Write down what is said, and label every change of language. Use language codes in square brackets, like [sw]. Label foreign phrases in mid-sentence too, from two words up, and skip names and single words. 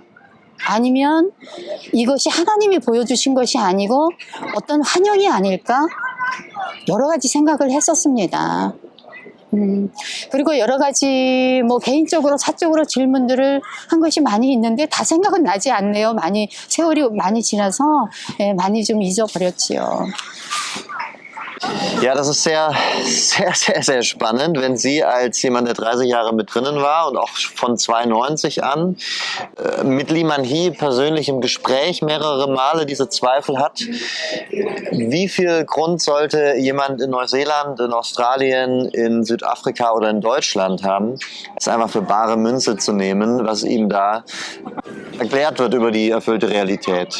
[ko] 아니면 이것이 하나님이 보여주신 것이 아니고 어떤 환영이 아닐까? 여러 가지 생각을 했었습니다. 그리고 여러 가지 뭐 개인적으로 사적으로 질문들을 한 것이 많이 있는데 다 생각은 나지 않네요. 세월이 많이 지나서 많이 좀 잊어버렸지요. [de] Ja, das ist sehr, sehr, sehr, sehr spannend, wenn sie als jemand, der 30 Jahre mit drinnen war und auch von 92 an mit Lee Man-hee persönlich im Gespräch mehrere Male diese Zweifel hat. Wie viel Grund sollte jemand in Neuseeland, in Australien, in Südafrika oder in Deutschland haben, es einfach für bare Münze zu nehmen, was ihm da erklärt wird über die erfüllte Realität.